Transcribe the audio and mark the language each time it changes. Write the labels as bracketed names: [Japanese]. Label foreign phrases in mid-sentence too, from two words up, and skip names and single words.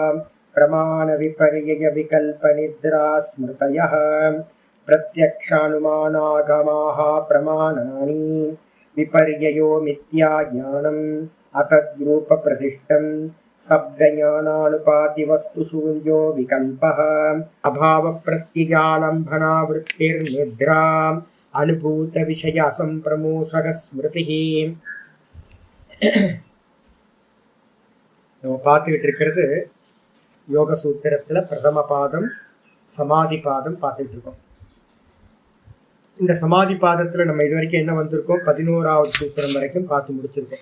[Sanskrit] प्रमाणविपर्ययविकल्पनिद्रा स्मृतयः प्रत्यक्षानुमानागमाः प्रमाणानि विपर्ययो मिथ्याज्ञानम् अतद्रूपप्रतिष्ठं शब्दज्ञानानुपातिवस्तुशून्यो विकल्पः अभावप्रत्यगालम्भनावृत्तिर्निद्रा अनुभूतविषयासम्प्रमोषः स्मृतिः। [Tamil] நம்ம பார்த்துக்கிட்டு இருக்கிறது யோக சூத்திரத்தில் பிரதம பாதம் சமாதி பாதம் பார்த்துட்டு இருக்கோம். இந்த சமாதி பாதத்தில் நம்ம இது வரைக்கும் என்ன வந்திருக்கோம், 11வது சூத்திரம் வரைக்கும் பார்த்து முடிச்சிருக்கோம்.